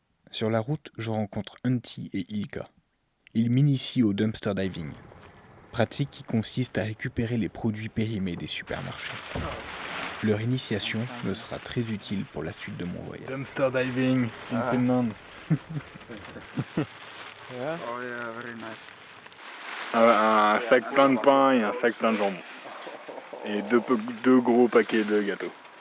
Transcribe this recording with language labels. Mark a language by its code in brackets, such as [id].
[fr] Sur la route, je rencontre Antti et Ilkka. Ils m'initient au dumpster diving, pratique qui consiste à récupérer les produits périmés des supermarchés. Leur initiation me sera très utile pour la suite de mon voyage. [en] Dumpster diving in Finland. Yeah? Oh yeah, very nice. [fr] Un sac plein de pain et un sac plein de jambon. Et 2 gros paquets de gâteaux.